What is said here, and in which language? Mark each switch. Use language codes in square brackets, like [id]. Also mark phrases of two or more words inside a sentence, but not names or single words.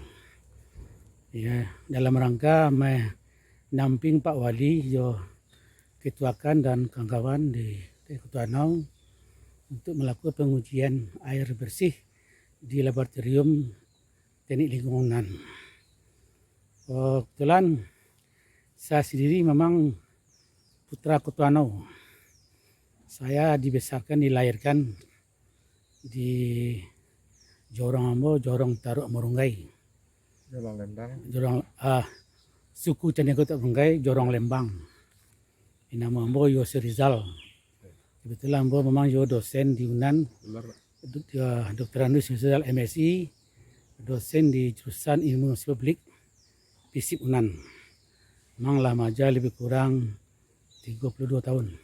[id] Ya, dalam rangka menamping Pak Wali jo ketuakan dan kawan-kawan di Kota Anau untuk melakukan pengujian air bersih di laboratorium teknik lingkungan. Kebetulan saya sendiri memang putra Kota Anau. Saya dibesarkan, dilahirkan di Jorong Ambo, Jorong Taruk Morunggai. Jorong Lembang. Suku Candekota Morunggai, Jorong Lembang. [min] Nama Ambo Yose Rizal. [id] Kebetulan Ambo memang yo dosen di Unan, Dr. Andus Rizal MSI, dosen di jurusan Ilmu Publik FISIP Unan. Memang lama aja lebih kurang 32 tahun.